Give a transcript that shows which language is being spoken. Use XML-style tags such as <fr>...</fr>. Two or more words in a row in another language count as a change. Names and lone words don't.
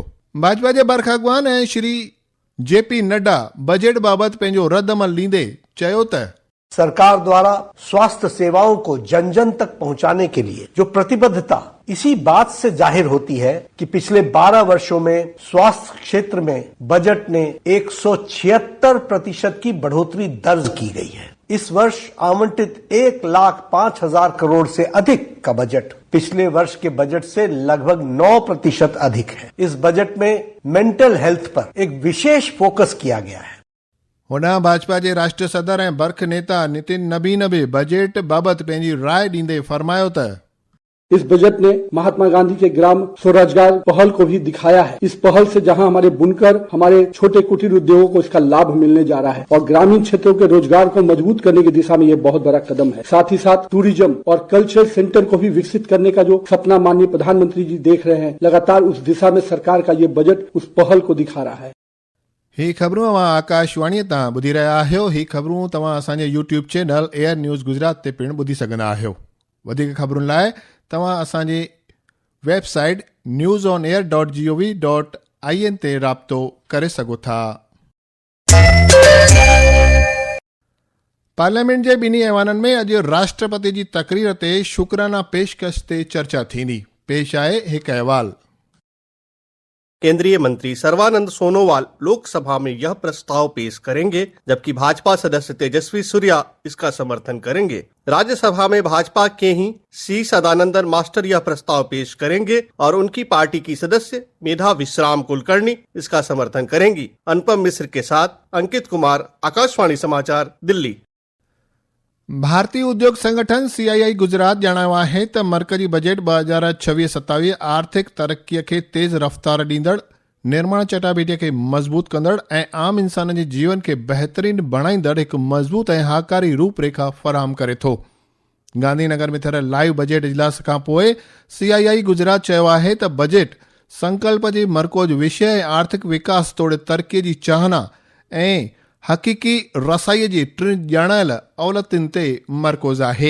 <sd>भाजपा जे बरख़ागवान ऐं श्री JP नड्डा बजट बाबति पंहिंजो रदअमल ॾींदे चयो त</sd> <hi>सरकार द्वारा स्वास्थ्य सेवाओं को जन जन तक पहुंचाने के लिए जो प्रतिबद्धता इसी बात से जाहिर होती है कि पिछले 12 वर्षों में स्वास्थ्य क्षेत्र में बजट ने 176% की बढ़ोतरी दर्ज की गई है। इस वर्ष आवंटित 1,05,000 करोड़ से अधिक का बजट पिछले वर्ष के बजट से लगभग 9% अधिक है। इस बजट में</hi> <en>mental health</en> <hi>पर एक विशेष फोकस किया गया है।</hi> <sd>होॾां भाजपा जे राष्ट्रीय सदर ऐं बर्ख नेता नितिन नबीन बि बजट बाबति पंहिंजी राय ॾींदे फरमायो त</sd> <hi>इस बजट ने महात्मा गांधी के ग्राम स्वरोजगार पहल को भी दिखाया है। इस पहल से जहां हमारे बुनकर, हमारे छोटे कुटीर उद्योगों को इसका लाभ मिलने जा रहा है और ग्रामीण क्षेत्रों के रोजगार को मजबूत करने की दिशा में ये बहुत बड़ा कदम है। साथ ही साथ टूरिज्म और</hi> <en>cultural center</en> <hi>को भी विकसित करने का जो सपना माननीय प्रधानमंत्री जी देख रहे हैं, लगातार उस दिशा में सरकार का ये बजट उस पहल को दिखा रहा है।</hi> <sd>ही ख़बरूं तव्हां आकाशवाणी तां ॿुधी रहिया आहियो। ही ख़बरूं तव्हां असांजे</sd> <en>YouTube channel</en> <sd>एयर न्यूज़ गुजरात ते पिणु ॿुधी सघंदा आहियो। वधीक ख़बरुनि लाइ तव्हां असांजे वेबसाइट newsonair.gov.in ते राब्तो करे सघो था। पार्लियामेंट जे ॿिन्ही ऐवाननि में अॼु राष्ट्रपति जी तक़रीर ते शुक्राना पेशकश ते चर्चा थींदी। पेश आहे हिकु अहवाल।</sd> <hi>केंद्रीय मंत्री सर्बानंद सोनोवाल लोकसभा में यह प्रस्ताव पेश करेंगे, जबकि भाजपा सदस्य तेजस्वी सूर्या इसका समर्थन करेंगे। राज्यसभा में भाजपा के ही सी सदानंदन मास्टर यह प्रस्ताव पेश करेंगे और उनकी पार्टी की सदस्य मेधा विश्राम कुलकर्णी इसका समर्थन करेंगी। अनुपम मिश्र के साथ अंकित कुमार, आकाशवाणी समाचार, दिल्ली।</hi> <sd>भारतीय उद्योग संगठन CII गुजरात जणायो आहे त मरकज़ी बजट 2026-27 आर्थिक तरक़ीअ खे तेज़ रफ़्तार ॾींदड़, निर्माण चटाभेटीअ खे मज़बूत कंदड़ ऐं आम इंसान जे जीवन खे बहितरीन बणाईंदड़ हिकु मज़बूत ऐं हाकारी रूपरेखा फ़राहम करे थो। गांधीनगर में थियल</sd> <en>live budget</en> <sd>इजलास खां पोइ CII गुजरात चयो आहे त बजट संकल्प जे मरकोज़ विषय ऐं आर्थिक विकास तोड़े तरक़ीअ जी चाहना ऐं हक़ीक़ी रसाईअ जी टिन ॼाणायल औलतुनि ते मरकोज़ आहे।</sd>